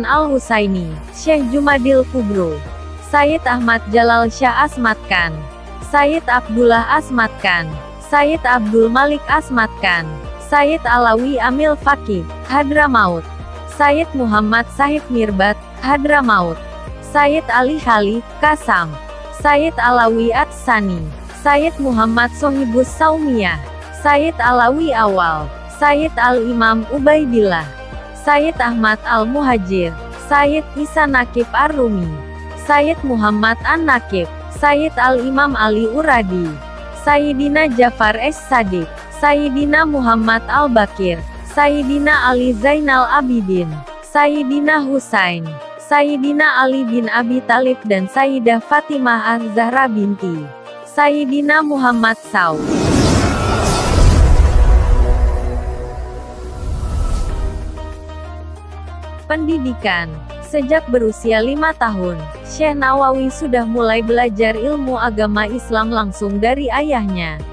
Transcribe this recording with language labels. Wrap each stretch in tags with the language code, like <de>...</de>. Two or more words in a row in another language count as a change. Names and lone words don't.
<id>Al-Husaini, Syekh Jumadil Kubro, Sayyid Ahmad Jalal Shah Asmat Khan, Sayyid Abdullah Asmat Khan, Sayyid Abdul Malik Asmat Khan, Sayyid Alawi Amil Fakih, Hadramaut, Sayyid Muhammad Sahib Mirbat, Hadramaut, Sayyid Ali Khali, Kasam, Sayyid Alawi Atsani, Sayyid Muhammad Sohibus Saumiyah, Sayyid Alawi Awal, Sayyid Al-Imam Ubaidillah, Sayyid Ahmad Al-Muhajir, Sayyid Isa Nakib Ar-Rumi, Sayyid Muhammad An-Nakib, Sayyid Al-Imam Ali Uradi, Sayyidina Jafar Es-Sadiq, Sayyidina Muhammad Al-Bakir, Sayyidina Ali Zainal Abidin, Sayyidina Husain, Sayyidina Ali bin Abi Talib dan Sayyidah Fatimah Az-Zahra binti Sayyidina Muhammad SAW. Pendidikan. Sejak berusia 5 tahun, Syekh Nawawi sudah mulai belajar ilmu agama Islam langsung dari ayahnya.</id>